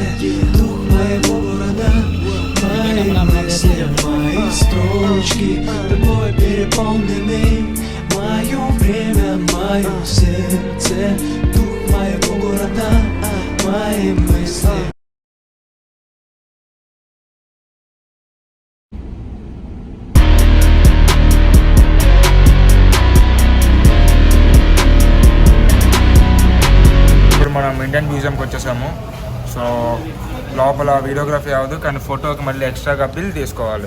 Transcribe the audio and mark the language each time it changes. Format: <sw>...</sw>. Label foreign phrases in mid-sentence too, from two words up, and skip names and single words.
<ru>дух моего города, мои мысли, мои строчки, тобой переполнены. Мое время, мое сердце, дух моего города, мои мысли.</ru> <te>మనం ఇండియన్ మ్యూజియంకి వచ్చేసాము. సో లోపల వీడియోగ్రఫీ అవ్వదు, కానీ ఫోటోకి మళ్ళీ ఎక్స్ట్రాగా బిల్ తీసుకోవాలి.</te>